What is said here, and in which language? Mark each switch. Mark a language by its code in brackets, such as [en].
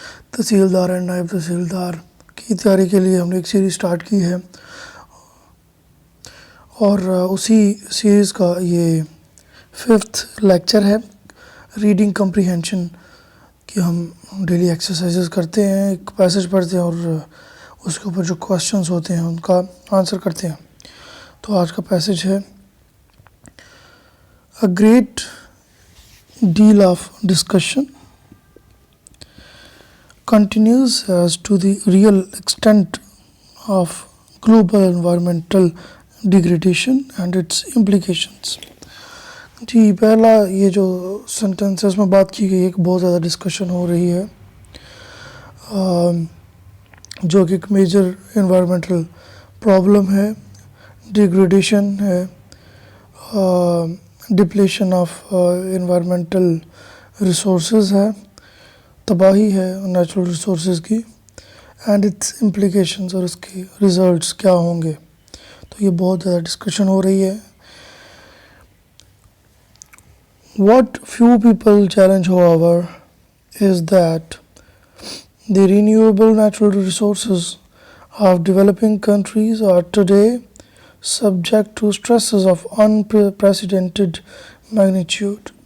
[ur] تحصیلدار and نائب تحصیلدار کی تیاری کے لیے ہم نے ایک سیریز سٹارٹ کی ہے اور اسی سیریز کا یہ 5th لیکچر ہے. ریڈنگ کمپریہنشن کی ہم ڈیلی ایکسرسائزز کرتے ہیں, ایک پیسج پڑھتے ہیں اور اس کے اوپر جو کوسچنز ہوتے ہیں ان کا آنسر کرتے ہیں. تو آج کا پیسج ہے [en] A great deal of discussion continues as to the real extent of global environmental degradation and its implications. [ur] جی پہلا یہ جو سینٹنس ہے اس میں بات کی گئی ہے کہ بہت زیادہ ڈسکشن ہو رہی ہے جو کہ ایک میجر انوائرمنٹل پرابلم ہے, ڈیگریڈیشن ہے, ڈپلیشن آف انوائرمنٹل ریسورسز ہے, تباہی ہے نیچرل ریسورسز کی, [en] and its implications [ur] اور اس کے ریزلٹس کیا ہوں گے. تو یہ بہت زیادہ ڈسکشن ہو رہی ہے. [en] What few people challenge, however, is that the renewable natural resources of developing countries are today subject to stresses of unprecedented magnitude.